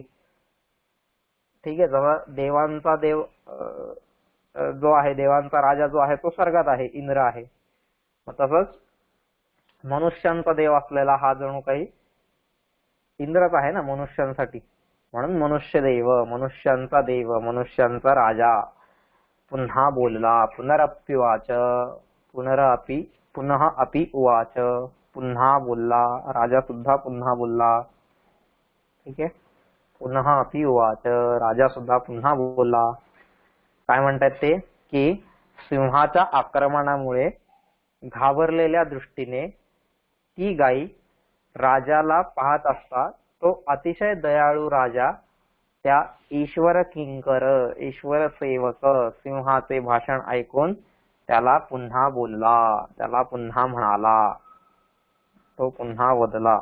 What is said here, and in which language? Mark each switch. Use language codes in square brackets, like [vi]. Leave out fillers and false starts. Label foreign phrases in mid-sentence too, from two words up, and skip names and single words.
[mr] ठीक आहे, जवळ देवांचा देव जो आहे, देवांचा राजा जो आहे तो स्वर्गात आहे, इंद्र आहे. तसंच मनुष्यांचा देव असलेला हा जणू काही इंद्रच आहे ना मनुष्यांसाठी, म्हणून मनुष्य देव, मनुष्यांचा देव, मनुष्यांचा राजा पुन्हा बोलला. [sa] पुनरप्पी वाच, पुनः अपि उवाच, [mr] पुन्हा बोलला, राजा सुद्धा पुन्हा बोलला. ठीक आहे, पुन्हा [sa] अपि उवाच, [mr] राजा सुद्धा पुन्हा बोलला. काय म्हणतात ते, की सिंहाच्या आक्रमणामुळे घाबरलेल्या दृष्टीने ती गाई राजाला पाहत असता तो अतिशय दयाळू राजा त्या ईश्वर किंकर, ईश्वर सेवक सिंहाचे भाषण ऐकून त्याला पुन्हा बोलला, त्याला पुन्हा म्हणाला, तो पुन्हा वदला.